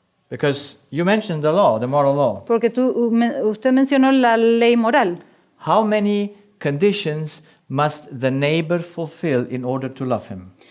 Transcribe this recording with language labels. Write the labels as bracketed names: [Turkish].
[English] Because you mentioned the law, the moral law. [Spanish] Porque usted mencionó la ley moral. [English] How many conditions must the neighbor fulfill in order to love him?